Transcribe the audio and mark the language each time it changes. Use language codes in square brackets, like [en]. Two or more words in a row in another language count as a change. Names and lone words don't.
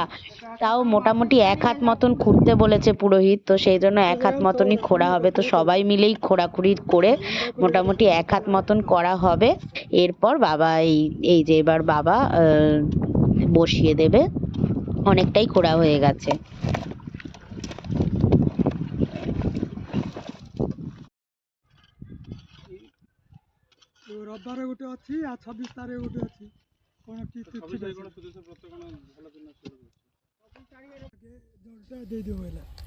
[bn] তাও মোটামুটি 1 হাত মতন খুঁড়তে বলেছে পুরোহিত, তো সেই জন্য 1 হাত মতনই খোঁড়া হবে। তো সবাই মিলেই খোঁড়াখুড়ি করে মোটামুটি 1 হাত মতন করা হবে। এরপর বাবা এই যে এবার বাবা বসিয়ে দেবে, অনেকটাই খোঁড়া হয়ে গেছে। [or] ରବିବାର ଗୋଟେ ଅଛି ଆଉ 26 ତାରିଖ ଗୋଟେ ଅଛି, କ'ଣ କି ଦେଇଦେବ ହେଲା